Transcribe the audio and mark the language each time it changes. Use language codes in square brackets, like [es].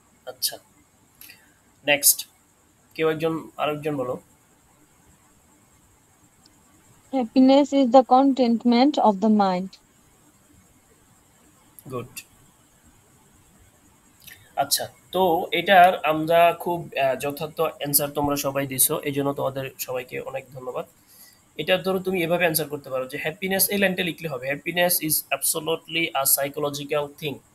[bn] আচ্ছা, নেক্সট, কেউ একজন, আরেকজন বলো। [en] Happiness is the contentment of the mind. Good. [bn] আচ্ছা, তো এটার আমরা খুব যথার্থ অ্যান্সার তোমরা সবাই দিছো, এই জন্য তোমাদের সবাইকে অনেক ধন্যবাদ। এটা ধরো তুমি এভাবে অ্যান্সার করতে পারো যে হ্যাপিনেস, এই লাইনটা লিখলে হবে, [en] Happiness is absolutely a psychological thing.